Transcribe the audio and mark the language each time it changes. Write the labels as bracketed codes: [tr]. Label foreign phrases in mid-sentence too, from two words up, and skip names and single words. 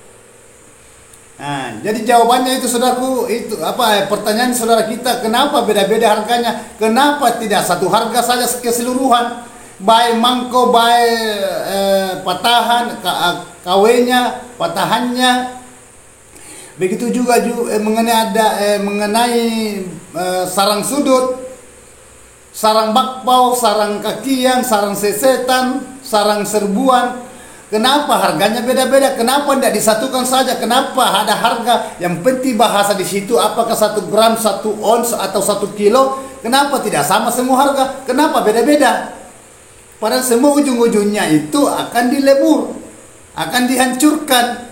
[id] Jadi jawabannya itu saudaraku, itu pertanyaan saudara kita, kenapa beda-beda harganya? Kenapa tidak satu harga saja keseluruhan? Baik mangko, baik patahan, kawenya, patahannya. Begitu juga mengenai sarang sudut, sarang bakpao, sarang kakian, sarang sesetan, sarang serbuan. Kenapa harganya beda-beda? Kenapa tidak disatukan saja? Kenapa ada harga? Yang penting bahasa di situ, apakah 1 gram, 1 ons atau 1 kilo? Kenapa tidak sama semua harga? Kenapa beda-beda? Padahal semua ujung-ujungnya itu akan dilebur, akan dihancurkan.